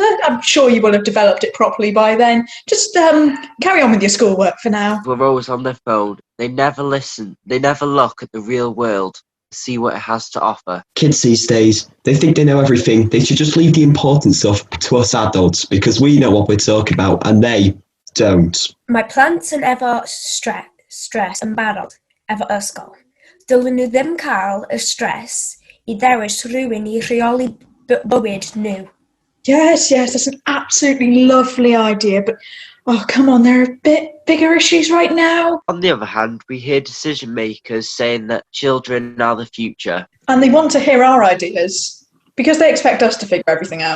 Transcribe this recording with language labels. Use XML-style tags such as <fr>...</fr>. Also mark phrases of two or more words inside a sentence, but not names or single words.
<en>I'm sure you will have developed it properly by then. Just carry on with your schoolwork for now. We're always on their phone. They never listen. They never look at the real world to see what it has to offer. Kids these days, they think they know everything. They should just leave the important stuff to us adults because we know what we're talking about and they don't.</en> <cy>Mae plant yn efo stress yn barod efo ysgol. Dylen nhw ddim cael y stress I ddewis rhywun I rheoli bywyd nhw.</cy> <en>Yes, that's an absolutely lovely idea, but oh, come on, there are a bit bigger issues right now. On the other hand, we hear decision makers saying that children are the future. And they want to hear our ideas because they expect us to figure everything out.</en>